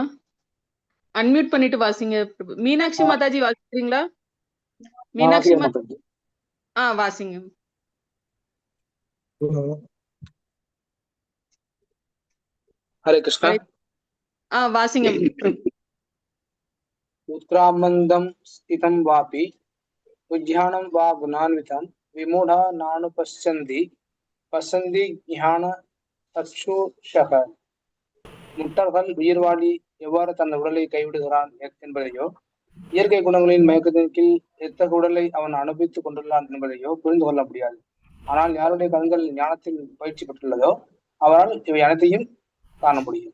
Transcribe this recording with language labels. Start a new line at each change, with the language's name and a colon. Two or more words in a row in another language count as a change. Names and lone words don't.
Tamil: அன்மியூட் பண்ணிட்டு வாசிங்க. மீனாட்சி மாதாஜி வாசிக்கிறீங்களா? மீனாட்சி மாதாஜி வாசிங்க. ஹரே கிருஷ்ணா. வாசிங்க.
Sanskrit: उत्क्रामन्दं स्थितं वापि उद्यानं वा गुणान्वितं विमूढा नानुपश्यन्ति पश्यन्ति ज्ञान चक्षुषक.
Tamil: முட்டாள்கள் உயிர்வாழி எவ்வாறு தன் உடலை கைவிடுகிறான் என்பதையோ, இயற்கை குணங்களின் மயக்கத்தின் கீழ் எத்தகைய உடலை அவன் அனுபவித்துக் கொண்டுள்ளான் என்பதையோ புரிந்து கொள்ள முடியாது. ஆனால் யாருடைய கண்கள் ஞானத்தில் பயிற்சி பெற்றுள்ளதோ அவரால் இவை அனைத்தையும் காண முடியும்.